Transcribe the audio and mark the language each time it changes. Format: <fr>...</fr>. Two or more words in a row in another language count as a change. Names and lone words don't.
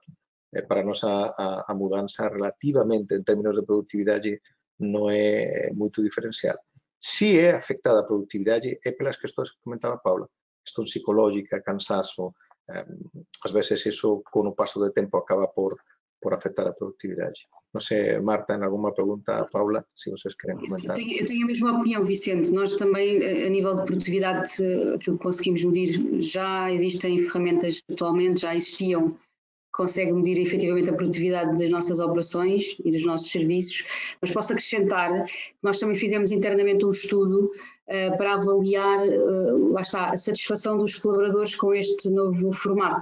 <gl>Para nós a mudanza relativamente en términos de productividade non é moito diferencial. Si é afectada a productividade é pelas questões que comentaba Paula. Questão psicológica, cansazo. Ás veces iso, con o paso de tempo, acaba por afectar a productividade. Non sei, Marta, en alguma pregunta, Paula,</gl> <pt>se vocês querem comentar. Eu tenho a mesma opinião, Vicente. Nós também, a nível de produtividade, aquilo que conseguimos medir, já existem ferramentas atualmente, já existiam, que conseguem medir efetivamente a produtividade das nossas operações e dos nossos serviços, mas posso acrescentar que nós também fizemos internamente um estudo para avaliar, lá está, a satisfação dos colaboradores com este novo formato.</pt>